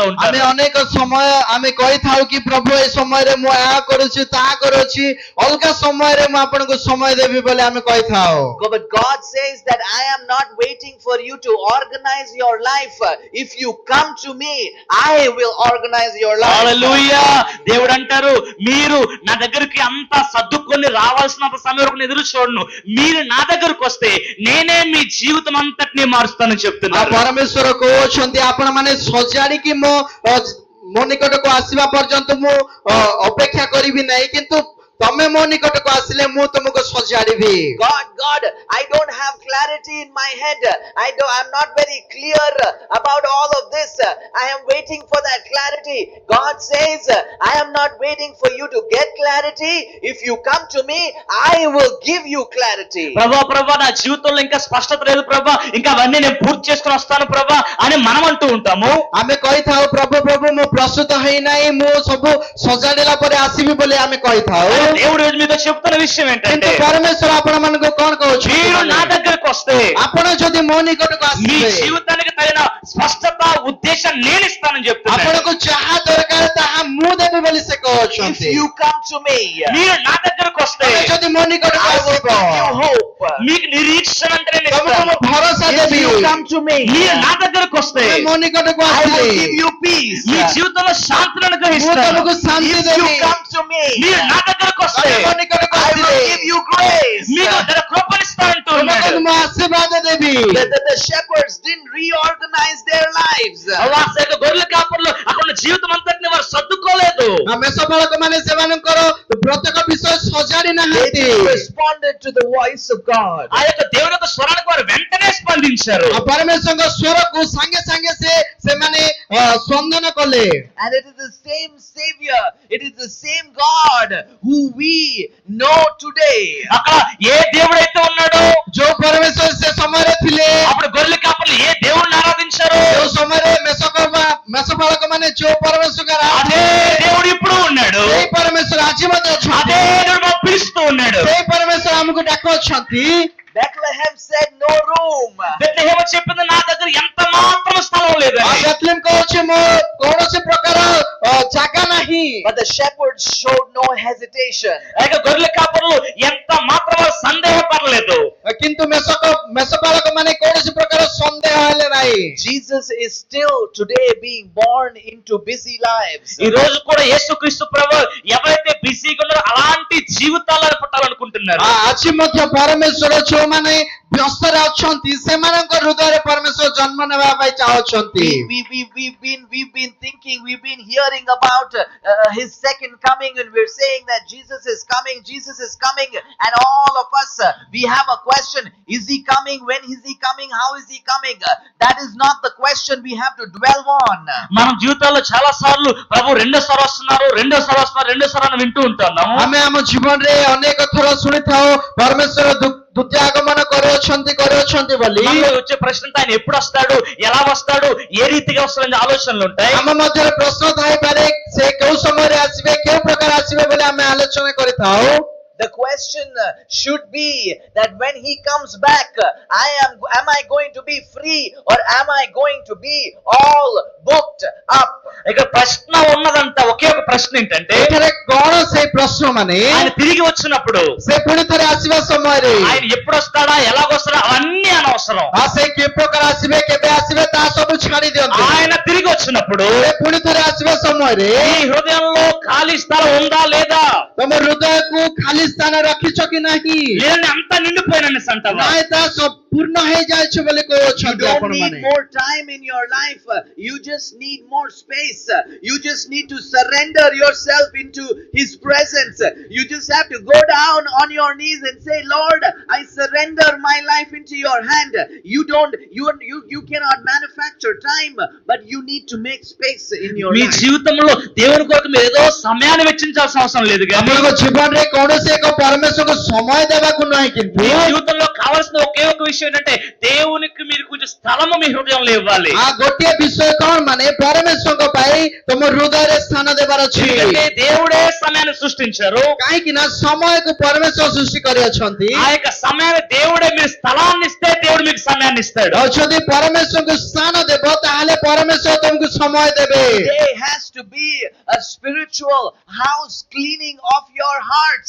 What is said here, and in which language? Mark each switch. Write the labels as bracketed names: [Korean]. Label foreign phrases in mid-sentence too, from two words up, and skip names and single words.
[Odia] ଆମେ [Telugu] ఉంటాను. [Odia] ଅନେକ ସମୟ ଆମେ କହିଥାଉ କି ପ୍ରଭୁ ଏ ସମୟରେ ମୁଁ ଏହା କରୁଛି ତାହା କରୁଛି ଅଲଗା ସମୟରେ ମୁଁ ଆପଣଙ୍କୁ ସମୟ ଦେବି ବୋଲି ଆମେ କହିଥାଉ. [English] But God says that I am not waiting for you to organize your life. If you come to me, I will organize your life. [Telugu] హల్లెలూయా. దేవుడు అంటారు మీరు నా దగ్గరికి అంతా సర్దుకొని రావాల్సినంత సమయం వరకు నేను ఎదురు చూడను. మీరు నా దగ్గరకు వస్తే నేనే మీ జీవితం అంతటినీ మారుస్తానని [Odia] ଆଉ [Telugu] చెప్తున్నారు. [Odia] ପରମେଶ୍ୱର କହୁଛନ୍ତି ଆପଣ ମାନେ ସଜାଡିକି ମୋ ନିକଟକୁ ଆସିବା ପର୍ଯ୍ୟନ୍ତ ମୁଁ ଅପେକ୍ଷା କରିବି ନାହିଁ କିନ୍ତୁ ତମେ ମୋ ନିକଟକୁ ଆସିଲେ ମୁଁ ତମକୁ ସଜାଡିବି. [English] God, I don't have clarity in my head. I'm not very clear about all of this. I am waiting for that clarity. God says, I am not waiting for you to get clarity. If you come to me, I will give you clarity. [Telugu] ప్రభా నా జీవితంలో ఇంకా స్పష్టత లేదు ప్రభా ఇంకా అవన్నీ నేను పూర్తి చేసుకుని వస్తాను ప్రభా అని మనం అంటూ ఉంటాము. [Odia] ଆମେ କହିଥାଉ ପ୍ରଭୁ ମୁଁ ପ୍ରସ୍ତୁତ ହେଇନାହିଁ ମୁଁ ସବୁ ସଜାଡିଲା ପରେ ଆସିବି ବୋଲି ଆମେ କହିଥାଉ. [Telugu] దేవుడు ఈరోజు మీతో చెప్తున్న విషయం [Odia] କିନ୍ତୁ [Telugu] ఏంటంటే [Odia] ପରମେଶ୍ୱର ଆପଣ ମାନଙ୍କୁ କଣ କହୁଛନ୍ତି? [Telugu] మీరు నా దగ్గరకు వస్తే [Odia] ଆପଣ ଯଦି ମୋ ନିକଟକୁ [Telugu] మీ [Odia] ଆସିବେ [Telugu] జీవితానికి తగిన స్పష్టత ఉద్దేశం నేను ఇస్తానని చెప్తున్నాను. [Odia] ଆପଣଙ୍କୁ ଯାହା ଦରକାର ତାହା ମୁଁ ଦେବି ବୋଲି ସେ [English] If [Odia] କହୁଛନ୍ତି. [English] you come to me, [Telugu] మీరు నా దగ్గరకు వస్తే [Odia] ତମେ ଯଦି ମୋ ନିକଟକୁ [English] I will [Odia] ଆସିବ [English] give you hope. [Telugu] మీకు నిరీక్షణ అంటే నేను [Odia] ତମକୁ [Telugu] ఇస్తాను. [Odia] ମୁଁ ଭରସା [English] If [Odia] ଦେବି. [English] you come to me, [Telugu] మీరు నా దగ్గరకు వస్తే [Odia] ତମେ ମୋ ନିକଟକୁ [English] I will [Odia] ଆସିଲେ [English] give you peace. [Telugu] మీ జీవితంలో శాంతిని [Odia] ମୁଁ [Telugu] అనుగ్రహిస్తాను. [Odia] ତମକୁ ଶାନ୍ତି [English] If you [Odia] ଦେବି. [English] come to me, [Telugu] మీరు నా దగ్గరకు వస్తే [Odia] ତମେ ମୋ నిକଟକୁ [English] I will [Odia] ଆସିଲେ [English] give you grace. [Telugu] మీకు తన కృపనిస్తానంటూ [Odia] ତମକୁ [Telugu] ఉన్నాడు. [Odia] ମୁଁ ଆଶୀର୍ବାଦ ଦେବି. [English] The shepherds didn't reorganize their lives. [Telugu] అవాసక గొర్రెల కాపరులు అక్కడ ఉన్న జీవితం అంతటిని వారు సర్దుకోలేదు. [Odia] ମେଷପାଳକ ମାନେ ସେମାନଙ୍କର ପ୍ରତ୍ୟେକ ବିଷୟ ସଜାଡି [English] They [Odia] ନାହାନ୍ତି. [English] responded to the voice of God. [Telugu] ఆ యొక్క దేవుని యొక్క స్వరానికి వారు వెంటనే స్పందించారు. [Odia] ଆଉ ପରମେଶ୍ୱରଙ୍କ ସ୍ୱରକୁ ସାଙ୍ଗେ ସାଙ୍ଗେ ସେମାନେ ସ୍ପନ୍ଦନ କଲେ. [English] And it is the same Savior, it is the same God who we know today. [Telugu] అక్కడ ఏ దేవుడైతే ఉన్నాడో [Odia] ଯୋଉ ପରମେଶ୍ୱର ସେ ସମୟରେ ଥିଲେ [Telugu] అప్పుడు గొర్రెల కాపరులు ఏ దేవుణ్ణి ఆరాధించారు [Odia] ଯୋଉ ସମୟରେ ମେଷପାଳକ ମାନେ ଯୋଉ ପରମେଶ୍ୱର [Telugu] అదే దేవుడు ఇప్పుడు ఉన్నాడు. [Odia] ସେଇ ପରମେଶ୍ୱର ଆଜି ମଧ୍ୟ [Telugu] అదే [Odia] ଅଛନ୍ତି. [Telugu] దేవుడు మాకు పిలుస్తూ ఉన్నాడు. [Odia] ସେଇ ପରମେଶ୍ୱର ଆମକୁ ଡାକୁଅଛନ୍ତି. [English] Bethlehem said no room. [Telugu] బెత్లెహేము చెప్పింది నా దగ్గర ఎంత మాత్రం స్థలం లేదని. [Odia] ବେଥଲେହେମ୍ କହୁଛି ମୋ କୌଣସି ପ୍ରକାର ଜାଗା ନାହିଁ. [English] But the shepherds showed no hesitation. [Telugu] ఆ యొక్క గొర్రెల కాపరులు ఎంత మాత్రం వారు సందేహపడలేదు. [Odia] କିନ୍ତୁ ମେଷପାଳକ ମାନେ କୌଣସି ପ୍ରକାର ସନ୍ଦେହ ହେଲେ ନାହିଁ। [English] Jesus is still today being born into busy lives. [Telugu] ఈ రోజు కూడా యేసుక్రీస్తు ప్రభు ఎవరైతే బిజీగా ఉన్నారో అలాంటి జీవితాలను పుట్టాలనుకుంటున్నారు. [Odia] ଆଜି ମଧ୍ୟ ପରମେଶ୍ୱର ଯୋଉମାନେ ବ୍ୟସ୍ତରେ ଅଛନ୍ତି ସେମାନଙ୍କ ହୃଦୟରେ ପରମେଶ୍ୱର ଜନ୍ମ ନେବା ପାଇଁ ଚାହୁଁଛନ୍ତି। [English] We've been thinking, we've been hearing about his second coming, and we're saying that Jesus is coming, and all of us, we have a question: is he coming? When is he coming? How is he coming? That is not the question we have to dwell on. [Telugu] మనం జీవితాల్లో చాలా సార్లు ప్రభు రెండోసారి వస్తున్నారు అని వింటూ ఉంటున్నాము. [Odia] ଆମେ ଆମ ଜୀବନରେ ଅନେକ ଥର ଶୁଣିଥାଉ ପରମେଶ୍ୱର ଦ୍ୱିତୀୟ ଆଗମନ କରୁଅଛନ୍ତି ବୋଲି। [Telugu] మనలో వచ్చే ప్రశ్న ఆయన ఎప్పుడు వస్తాడు, ఎలా వస్తాడు, ఏ రీతిగా వస్తాడనే ఆలోచనలు ఉంటాయి. [Odia] ଆମ ମଧ୍ୟରେ ପ୍ରଶ୍ନ ଥାଇପାରେ ସେ କେଉଁ ସମୟରେ ଆସିବେ, କେଉଁ ପ୍ରକାର ଆସିବେ ବୋଲି ଆମେ ଆଲୋଚନା କରିଥାଉ। [English] The question should be that when he comes back, am I going to be free, or am I going to be all booked up? [Telugu] ఇక ప్రశ్న ఉన్నదంట, ఒకే ఒక ప్రశ్న ఏంటంటే [Odia] ଏଠାରେ କଣ ସେଇ ପ୍ରଶ୍ନ ମାନେ [Telugu] ఆయన తిరిగి వచ్చినప్పుడు [Odia] ସେ ପୁଣି ଥରେ ଆସିବା ସମୟରେ [Telugu] ఆయన ఎప్పుడు వస్తాడా, ఎలాగొస్తాడా అవన్నీ అనవసరం. [Odia] ସେ କି ପ୍ରକାର ଆସିବେ, କେବେ ଆସିବେ ତାହା ସବୁ ଛାଡି ଦିଅନ୍ତୁ। [Telugu] ఆయన తిరిగి వచ్చినప్పుడు [Odia] ସେ ପୁଣି ଥରେ ଆସିବା ସମୟରେ [Telugu] ఈ హృదయంలో ఖాళీ స్థలం ఉందా లేదా, [Odia] ତମ ହୃଦୟକୁ ଖାଲି ସ୍ଥାନ ରଖିଛ କି ନାହିଁ? [Telugu] లేదని అంతా నిండిపోయినని అంటావా? [Odia] ନାଇଁ ତାହା ସମ୍ପୂର୍ଣ୍ଣ ହେଇଯାଇଛି ବୋଲି [English] You [Odia] କହୁଛନ୍ତି [English] don't [Odia] ଆପଣ [English] need [Odia] ମାନେ। [English] more time in your life. You just need more space. You just need to surrender yourself into his presence. You just have to go down on your knees and say, Lord, I surrender my life into your hand. You cannot manufacture time, but you need to make space in your [Telugu] మీ [English] life. [Telugu] జీవితంలో దేవుని కొరకు మీరు ఏదో సమయాన్ని వెచ్చించాల్సిన అవసరం లేదు కానీ [Odia] ଆପଣଙ୍କ ଜୀବନରେ କୌଣସି ଏକ ପରମେଶ୍ୱରକୁ ସମୟ ଦେବାକୁ ନାହିଁ, କିନ୍ତୁ [Telugu] మీ జీవితంలో కావాల్సిన ఒకే ఒక విషయం ఏంటంటే దేవునికి మీరు కొంచెం స్థలము మీ హృదయంలో ఇవ్వాలి. [Odia] ଗୋଟିଏ ବିଷୟ କଣ ମାନେ ପରମେଶ୍ୱରଙ୍କ ପାଇଁ ତମ ହୃଦୟରେ ସ୍ଥାନ ଦେବାର ଅଛି। [Telugu] ఎందుకంటే దేవుడే సమయాన్ని సృష్టించారు. [Odia] କାହିଁକି ନା ସମୟକୁ ପରମେଶ୍ୱର ସୃଷ୍ଟି କରିଅଛନ୍ତି। [Telugu] ఆ యొక్క సమయాన్ని దేవుడే మీరు స్థలాన్ని ఇస్తే దేవుడు మీకు సమయాన్ని ఇస్తాడు. [Odia] ଆଉ ଯଦି ପରମେଶ୍ୱରଙ୍କୁ ସ୍ଥାନ ଦେବ ତାହେଲେ ପରମେଶ୍ୱର ତମକୁ ସମୟ ଦେବେ। [English] Today has to be a spiritual house cleaning of your hearts.